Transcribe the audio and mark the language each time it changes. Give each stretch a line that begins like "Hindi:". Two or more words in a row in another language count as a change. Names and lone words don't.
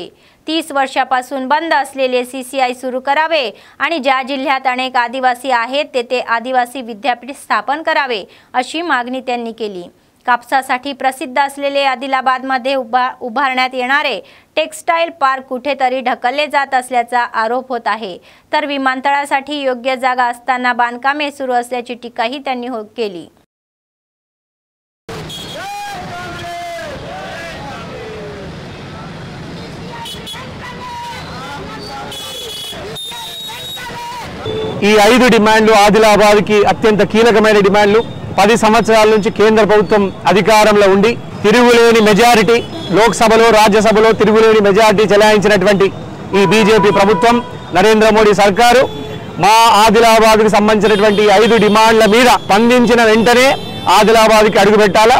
Marathi: 30 वर्षापासून बंद असलेले CCI सुरू करावे आणि ज्या जिल्ह्यात अनेक आदिवासी आहेत तेथे आदिवासी विद्यापीठ स्थापन करावे अशी मागणी त्यांनी केली. कापसासाठी प्रसिद्ध असलेले आदिलाबादमध्ये उभारण्यात येणारे टेक्सटाईल पार्क कुठेतरी ढकलले जात असल्याचा आरोप होत आहे. तर विमानतळासाठी योग्य जागा असताना बांधकामे सुरू असल्याची टीकाही त्यांनी केली.
Telugu: ఈ 5 డిమాండ్లు ఆదిలాబాద్కి అత్యంత కీలకమైన డిమాండ్లు. 10 సంవత్సరాల నుంచి కేంద్ర ప్రభుత్వం అధికారంలో ఉండి తిరుగులేని మెజారిటీ లోక్సభలో రాజ్యసభలో తిరుగులేని మెజారిటీ చెలాయించినటువంటి ఈ బీజేపీ ప్రభుత్వం నరేంద్ర మోడీ సర్కారు మా ఆదిలాబాద్కి సంబంధించినటువంటి 5 డిమాండ్ల మీద స్పందించిన వెంటనే ఆదిలాబాద్కి అడుగుపెట్టాలా.